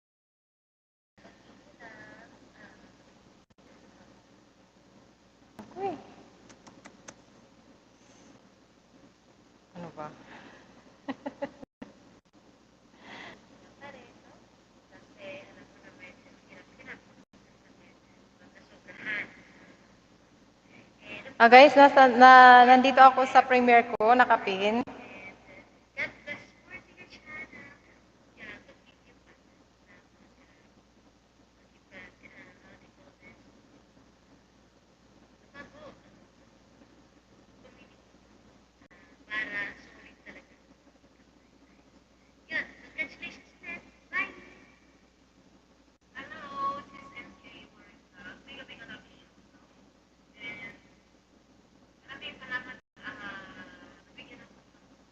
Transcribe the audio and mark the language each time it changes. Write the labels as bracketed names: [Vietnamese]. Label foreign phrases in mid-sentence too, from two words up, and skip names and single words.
[Filipino] Uy, ano ba? pa rin, no? Kasi alam mo naman, hirap-hirap nasubrahan. Guys, nandito ako sa premiere ko, nakapin. [English] God bless for your channel. [Filipino] Yeah, continue pa na lumago para sulit talaga. Yun, [English] congratulations, Ned. Bye! Hello, this is MK. [Filipino] Biga-biga namin siya. And maraming salamat. Nabigyan ako.